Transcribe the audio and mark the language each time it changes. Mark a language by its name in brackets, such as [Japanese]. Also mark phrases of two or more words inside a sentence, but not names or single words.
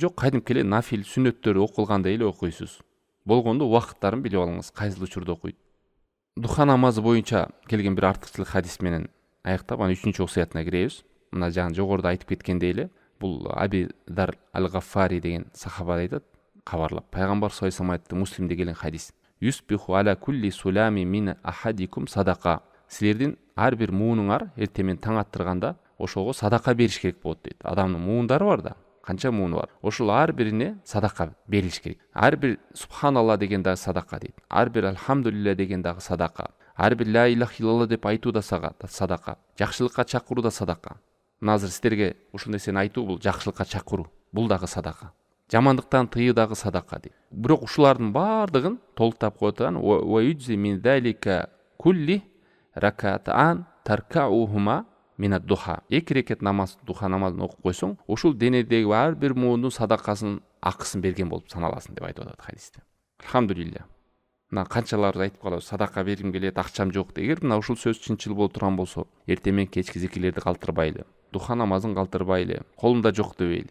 [Kyrgyz] Жок, кайдымкы эле нафил сүннөттөр окулгандай эле окуйсуз. Болгондо убакыттарын билип алыңыз, кайсыл учурда окуйт. Духа намазы боюнча келген бир артыкчылык хадис менен аяктап, анан 3-чү осуятына киребиз. Мына жаңы жогоруда айтып кеткендей эле, бул Аби Дар аль-Гаффари деген сахаба айтат, кабарлап. Пайгамбар [Arabic] صلى الله عليه وسلم [Kyrgyz] айтты, Муслимде келген хадис. [Arabic] يصبح على كل سلامى من أحدكم صدقة. [Kyrgyz] Силердин ар бир муунуңар эртемен таң аттырганда ошого садака бериш керек болот дейт. Адамдын муундары бар да, канча мууну бар. Ошол ар бирине садака берилиш керек. Ар бир субханалла деген дагы садака дейт. Ар бир алхамдулилля деген дагы садака. Ар бир [Arabic] لا إله إلا الله [Kyrgyz] деп айтуу да садака. Жакшылыкка чакыруу да садака. Мына азыр сиздерге ушул нерсени айтуу бул жакшылыкка чакыруу. Бул дагы садака. Жамандыктан тыюу дагы садака дейт. Бирок ушулардын баардыгын толуктап коет анан [Arabic] ويجزي من ذلك كل ركعتان تركعهما من الضحى. [Kyrgyz] 2 рекет намаз, духа намазын окуп койсоң, ушул денедеги ар бир муундун садакасын, акысын берген болуп саналасың деп айтып атат хадисте. Алхамдулилля. Мына канчалар айтып калабыз, садака бергим келет, акчам жок деген. Мына ушул сөз чынчыл болуп турган болсо, эртең кечки зикирлерди калтырбайлы, духа намазын калтырбайлы, колумда жок дебейли.